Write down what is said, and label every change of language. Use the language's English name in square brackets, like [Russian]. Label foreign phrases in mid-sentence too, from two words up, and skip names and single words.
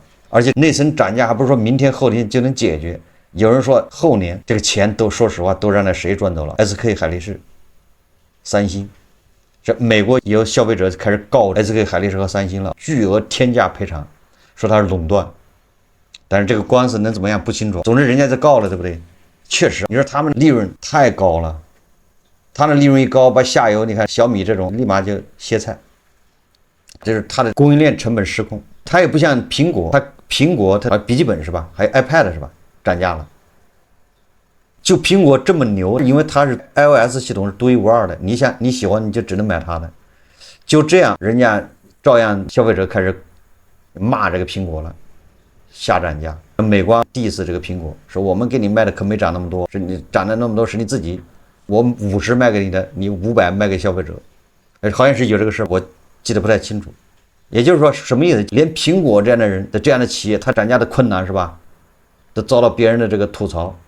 [Chinese] 而且內存漲價還不是說明天後天就能解決，有人說後年這個錢都說實話都讓那誰賺走了 ，SK 海力士、三星。這美國有消費者開始告 SK 海力士和三星了，巨額天價賠償，說它是壟斷。但是這個官司能怎麼樣不清楚，總之人家在告了，對不對？確實，你說他們利潤太高了，他的利潤一高，把下游你看小米這種立馬就歇菜，這是它的供應鏈成本失控。它也不像蘋果，它筆記本是吧，還有 iPad 是吧，漲價了。就蘋果這麼牛，因為它是 iOS 系統是獨一無二的，你想你喜歡你就只能買它的，就這樣人家照樣消費者開始罵這個蘋果了。下漲價，美光 diss 這個蘋果，說我們給你賣的可沒漲那麼多，是你漲的那麼多是你自己，我們50賣給你的，你500賣給消費者，好像是有這個事，我記得不太清楚。也就是說什麼意思？連蘋果這樣的人的这樣的企業，它漲價的困難是吧，都遭到別人的這個吐槽。